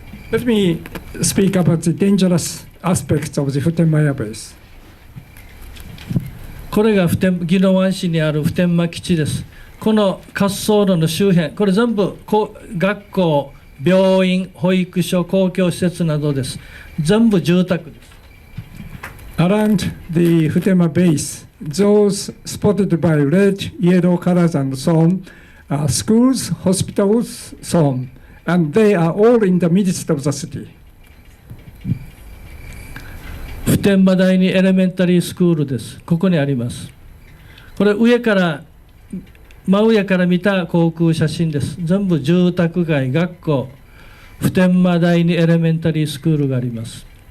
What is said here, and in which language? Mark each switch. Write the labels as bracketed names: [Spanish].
[English] Let me speak about the dangerous aspects of the 普天間 Air Base. [Japanese] これが宜野湾市にある普天間基地です。この滑走路の周辺、これ全部学校、病院、保育所、公共施設などです。全部住宅です。 [English] Around the 普天間 base, those spotted by red, yellow colors and so on, are schools, hospitals, so on, and they are all in the midst of the city. [Japanese] 普天間第二エレメンタリースクールです。ここにあります。これ真上から見た航空写真です。全部住宅街、学校、普天間第二エレメンタリースクールがあります。